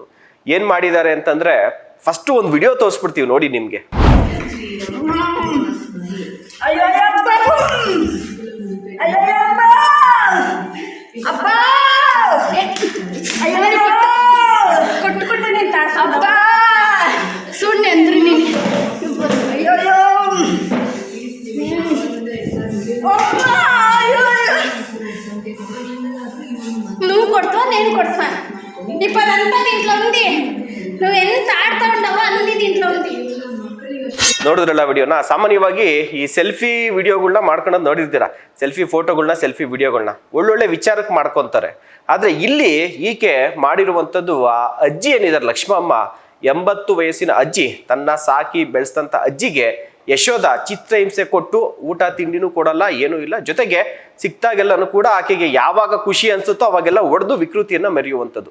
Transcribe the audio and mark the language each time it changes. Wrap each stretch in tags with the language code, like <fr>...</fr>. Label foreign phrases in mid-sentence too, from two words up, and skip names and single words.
<kn>ಏನು ಮಾಡಿದ್ದಾರೆ ಅಂತಂದ್ರೆ, ಫಸ್ಟ್ ಒಂದು ವಿಡಿಯೋ ತೋರಿಸ್ಬಿಡ್ತೀವಿ ನೋಡಿ ನಿಮಗೆ. ಸುಣ್ಣೆ ಅಂದ್ರು ನೀನು.</kn> <te>నువ్వు కొడుతావా నేను కొడుతా? ఇప్పదంతా దీంట్లో ఉంది. నువ్వు ఎంత ఆడుతావు అన్ని దీంట్లో ఉంది.</te> <kn>ನೋಡಿದ್ರಲ್ಲ ವಿಡಿಯೋನ. ಸಾಮಾನ್ಯವಾಗಿ ಈ ಸೆಲ್ಫಿ ವಿಡಿಯೋಗಳನ್ನ ಮಾಡ್ಕೊಳ್ಳೋದು ನೋಡಿರ್ತೀರಾ, ಸೆಲ್ಫಿ ಫೋಟೋಗಳನ್ನ, ಸೆಲ್ಫಿ ವಿಡಿಯೋಗಳನ್ನ ಒಳ್ಳೊಳ್ಳೆ ವಿಚಾರಕ್ಕೆ ಮಾಡ್ಕೊತಾರೆ. ಆದ್ರೆ ಇಲ್ಲಿ ಈಕೆ ಮಾಡಿರುವಂಥದ್ದು, ಆ ಅಜ್ಜಿ ಏನಿದ್ದಾರೆ ಲಕ್ಷ್ಮಮ್ಮ, 80 ವಯಸ್ಸಿನ ಅಜ್ಜಿ, ತನ್ನ ಸಾಕಿ ಬೆಳೆಸಿದಂಥ ಅಜ್ಜಿಗೆ ಯಶೋಧ ಚಿತ್ರಹಿಂಸೆ ಕೊಟ್ಟು ಊಟ ತಿಂಡಿನೂ ಕೊಡಲ್ಲ, ಏನೂ ಇಲ್ಲ, ಜೊತೆಗೆ ಸಿಕ್ತಾಗೆಲ್ಲನೂ ಕೂಡ ಆಕೆಗೆ ಯಾವಾಗ ಖುಷಿ ಅನ್ಸುತ್ತೋ ಅವಾಗೆಲ್ಲ ಒಡೆದು ವಿಕೃತಿಯನ್ನ ಮೆರೆಯುವಂಥದ್ದು.</kn>